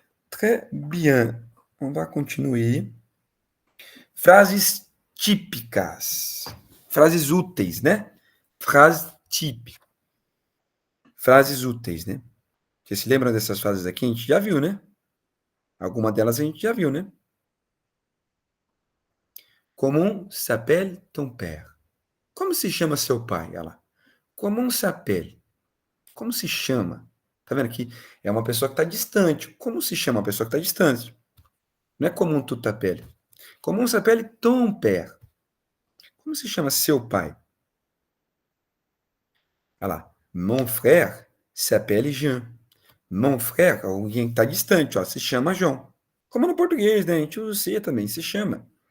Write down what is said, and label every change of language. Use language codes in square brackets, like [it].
[fr] Très bien. On va continuer. [pt] Frases típicas. Frases úteis, né? Frase típica. Frases úteis, né? Você se lembra dessas frases aqui? A gente já viu, né? Alguma delas a gente já viu, né? [fr] Comment s'appelle ton père? [pt] Como se chama seu pai? Olha lá. [fr] Comment s'appelle? [pt] Como se chama? Tá vendo aqui? É uma pessoa que está distante. Como se chama uma pessoa que está distante? Não é [fr] comment tu t'appelles. Comment s'appelle ton père? [pt] Como se chama seu pai? Olha lá. [fr] Mon frère s'appelle Jean. Mon frère, [pt] alguém que está distante, ó, se chama João. Como no português, né? A gente usa C também, se chama.